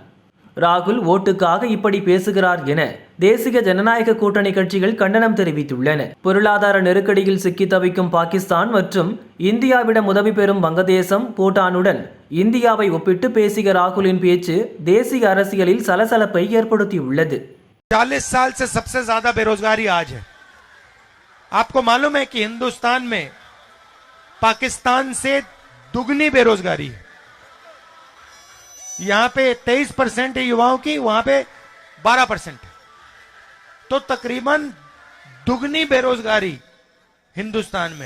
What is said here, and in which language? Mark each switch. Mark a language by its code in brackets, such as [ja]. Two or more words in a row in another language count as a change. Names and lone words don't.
[ta] ராகுல் ஓட்டுக்காக இப்படி பேசுகிறார் என தேசிய ஜனநாயக கூட்டணி கட்சிகள் கண்டனம் தெரிவித்துள்ளன. பொருளாதார நெருக்கடியில் சிக்கி தவிக்கும் பாகிஸ்தான் மற்றும் இந்தியாவிடம் உதவி பெறும் வங்கதேசம், பூட்டானுடன் இந்தியாவை ஒப்பிட்டு பேசிய ராகுலின் பேச்சு தேசிய அரசியலில் சலசலப்பை ஏற்படுத்தியுள்ளது. [hi] 40 साल से सबसे ज्यादा बेरोजगारी आज है। आपको मालूम है कि हिंदुस्तान में पाकिस्तान से दुगनी बेरोजगारी है। यहां पे 23% है युवाओं की, वहां पे 12% है। तो तकरीबन दुगनी बेरोजगारी हिंदुस्तान में है।